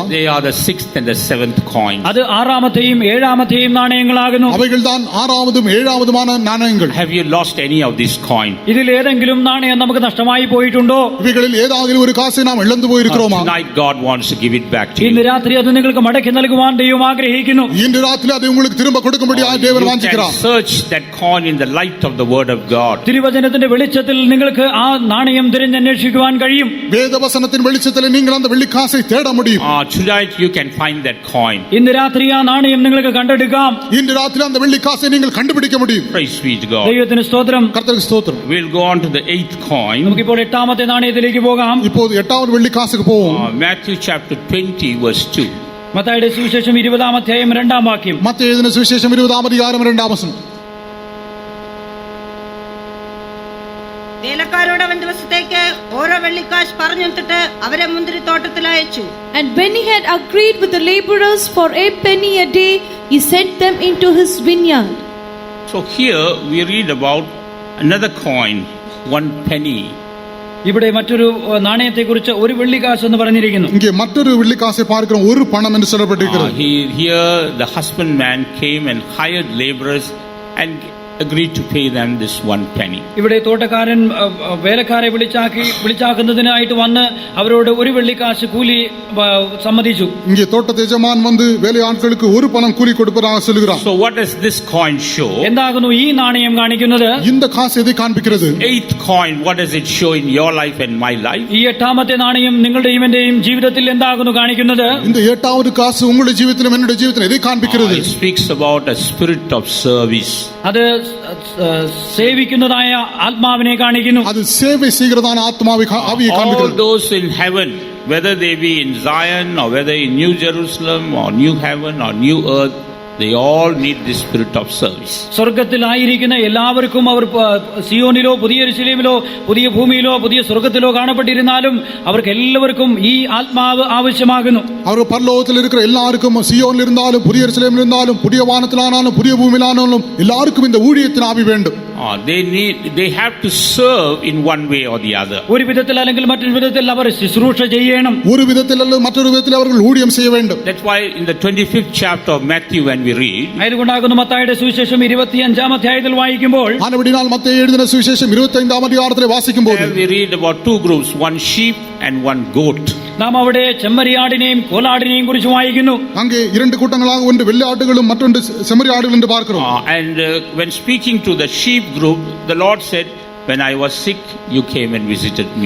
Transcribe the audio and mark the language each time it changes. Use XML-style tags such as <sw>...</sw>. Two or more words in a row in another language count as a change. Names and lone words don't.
<en>They are the sixth and the seventh coin.</en> <ml>അത് ആറാമത്തെയും ഏഴാമത്തെയും നാണയങ്ങളാകുന്നു.</ml> <ta>அவைகள்தான் ஆறாவதும் ஏழாவதுமான நாணயங்கள்.</ta> <en>Have you lost any of this coin?</en> <ml>ഇതിൽ ഏതെങ്കിലും നാണയം നമുക്ക് നഷ്ടമായി പോയിട്ടുണ്ടോ?</ml> <ta>இவைகளில் ஏதாவது ஒரு காசை நாம் இழந்து போயிருக்கிறோமா?</ta> <en>Tonight God wants to give it back to</en> <ml>ഇന്ന്</ml> <en>you.</en> <ml>രാത്രി അത് നിങ്ങൾക്ക് മടക്കി നൽകുവാൻ ദൈവം ആഗ്രഹിക്കുന്നു.</ml> <ta>இன்று ராத்திரி அதை உங்களுக்கு திரும்ப கொடுக்கும்படியாக தேவன்</ta> <en>You can</en> <ta>வாஞ்சிக்கிறார்.</ta> <en>search that coin in the light of the word of God.</en> <ml>തിരുവചനത്തിന്റെ വെളിച്ചത്തിൽ നിങ്ങൾക്ക് ആ നാണയം തിരഞ്ഞന്വേഷിക്കുവാൻ കഴിയും.</ml> <ta>வேதவசனத்தின் வெளிச்சத்தில் நீங்கள் அந்த வெள்ளி காசை தேட முடியும்.</ta> <en>Tonight you can find that coin.</en> <ml>ഇന്ന് രാത്രി ആ നാണയം നിങ്ങൾക്ക് കണ്ടെടുക്കാം.</ml> <ta>இன்று ராத்திரி அந்த வெள்ளி காசை நீங்கள் கண்டுபிடிக்க முடியும்.</ta> <en>Praise be to God.</en> <ml>ദൈവത്തിന് സ്തോത്രം.</ml> <ta>கர்த்தருக்கு ஸ்தோத்திரம்.</ta> <en>We'll go on to the eighth coin.</en> <ml>നമുക്കിപ്പോൾ എട്ടാമത്തെ നാണയത്തിലേക്ക് പോകാം.</ml> <ta>இப்போது எட்டாவது வெள்ளி காசுக்கு போவோம்.</ta> <en>Matthew chapter 20 verse 2.</en> <ml>മത്തായിയുടെ സുവിശേഷം 20-ാം അധ്യായം 2-ാം വാക്യം.</ml> <ta>மத்தேயு எழுதின சுவிசேஷம் 20-ஆம் அதிகாரம் 2-ஆம் வசனம்.</ta> <ml>വേലക്കാരോട് അവൻ ദിവസത്തേക്ക് ഓരോ വെള്ളിക്കാശ് പറഞ്ഞെടുത്തിട്ട് അവരെ മുന്തിരിത്തോട്ടത്തിൽ അയച്ചു.</ml> <en>And when he had agreed with the laborers for a penny a day, he sent them into his vineyard. So here we read about another coin, 1 penny.</en> <ml>ഇവിടെ മറ്റൊരു നാണയത്തെക്കുറിച്ച് ഒരു വെള്ളിക്കാശ് എന്ന് പറഞ്ഞിരിക്കുന്നു.</ml> <ta>இங்கே மற்றொரு வெள்ளி காசை பார்க்கிறோம், ஒரு பணம் என்று சொல்லப்பட்டிருக்கிறது.</ta> <en>Here the husbandman came and hired laborers and agreed to pay them this 1 penny.</en> <ml>ഇവിടെ തോട്ടക്കാരൻ വേലക്കാരെ വിളിച്ചാക്കുന്നതിനായിട്ട് വന്ന് അവരോട് ഒരു വെള്ളിക്കാശ് കൂലി സമ്മതിച്ചു.</ml> <ta>இங்கே தோட்டத்து எஜமான் வந்து வேலை ஆட்களுக்கு ஒரு பணம் கூலி கொடுப்பதாக சொல்கிறார்.</ta> <en>So what does this coin show?</en> <ml>എന്താകുന്നു ഈ നാണയം കാണിക്കുന്നത്?</ml> <ta>இந்த காசு எதை காண்பிக்கிறது?</ta> <en>Eighth coin, what does it show in your life and my life?</en> <ml>ഈ എട്ടാമത്തെ നാണയം നിങ്ങളുടെയും എന്റെയും ജീവിതത്തിൽ എന്താകുന്നു കാണിക്കുന്നത്?</ml> <ta>இந்த எட்டாவது காசு உங்களுடைய ஜீவிதத்திலும் என்னுடைய ஜீவிதத்திலும் எதை காண்பிக்கிறது?</ta> <en>It speaks about a spirit of service.</en> <ml>അത് സേവിക്കുന്നതായ ആത്മാവിനെ കാണിക്കുന്നു.</ml> <ta>அது சேவை செய்கிறதான ஆத்மாவை ஆவியை</ta> <en>All</en> <ta>காண்பிக்கிறது.</ta> <en>those in heaven, whether they be in Zion or whether in New Jerusalem or New Heaven or New Earth, they all need this spirit of service.</en> <ml>സ്വർഗത്തിലായിരിക്കുന്ന എല്ലാവർക്കും അവർ സിയോനിലോ പുതിയ യെരൂശലേമിലോ പുതിയ ഭൂമിയിലോ പുതിയ സ്വർഗത്തിലോ കാണപ്പെട്ടിരുന്നാലും അവർക്ക് എല്ലാവർക്കും ഈ ആത്മാവ് ആവശ്യമാകുന്നു.</ml> <ta>அவர் பரலோகத்தில் இருக்கிற எல்லாருக்கும் சியோனில் இருந்தாலும் புதிய எருசலேமில் இருந்தாலும் புதிய வானத்திலானாலும் புதிய பூமியிலானாலும் எல்லாருக்கும் இந்த ஊழியத்தின் ஆவி வேண்டும்.</ta> <en>They have to serve in one way or the other.</en> <ml>ഒരു വിധത്തിൽ അല്ലെങ്കിൽ മറ്റൊരു വിധത്തിൽ അവർ ശുശ്രൂഷ ചെയ്യണം.</ml> <ta>ஒரு விதத்தில் அல்லது மற்றொரு விதத்தில் அவர்கள் ஊழியம் செய்ய வேண்டும்.</ta> <en>That's why in the 25th chapter of Matthew when we read,</en> <ml>അതുകൊണ്ടാകുന്നു മത്തായിയുടെ സുവിശേഷം 25-ാം അധ്യായത്തിൽ വായിക്കുമ്പോൾ</ml> <ta>ஆனபடியால் மத்தேயு எழுதின சுவிசேஷம் 25-ஆம் அதிகாரத்தில் வாசிக்கும்போது</ta> <en>we read about two groups, one sheep and one goat.</en> <ml>നാം അവിടെ ചെമ്മരിയാടിനെയും കോലാടിനെയും കുറിച്ച് വായിക്കുന്നു.</ml> <ta>அங்கே இரண்டு கூட்டங்களாக ஒன்று வெள்ளாடுகளும் மற்றொன்று செம்மறியாடுகள் என்று பார்க்கிறோம்.</ta> <en>When speaking to the sheep group, the Lord said, when I was sick, you came and visited me.</en>